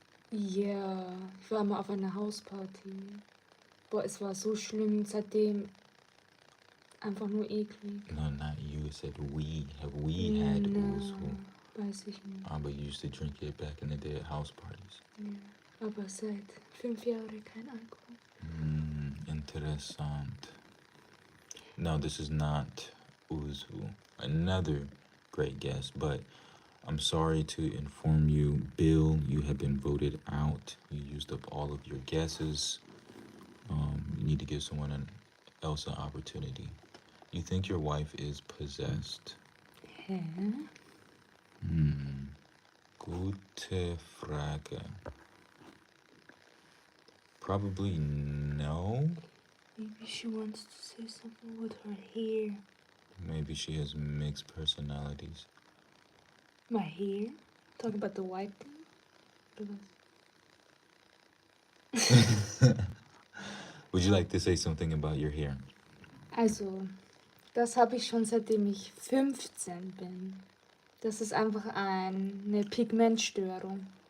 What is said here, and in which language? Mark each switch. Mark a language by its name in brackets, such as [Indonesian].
[German] Ja, ich war mal auf einer Hausparty. Boah, es war so schlimm, seitdem einfach nur eklig. [English] No, not you. It said we. Have we had Uzu? [German] Weiß ich nicht. [English] Ah, but you used to drink it back in the day at house parties. [German] Ja, aber seit 5 Jahren kein Alkohol. [English] Interessant. No, this is not Uzu. Another great guess, but I'm sorry to inform you, Bill, you have been voted out. You used up all of your guesses. You need to give someone else an opportunity. You think your wife is possessed? Hä? [German] Gute Frage. [English] Probably no. Maybe she wants to say something with her hair. Maybe she has mixed personalities. My hair? Talk about the white thing? Would you like to say something about your hair? [German] Also, das habe ich schon seitdem ich 15 bin. Das ist einfach eine Pigmentstörung.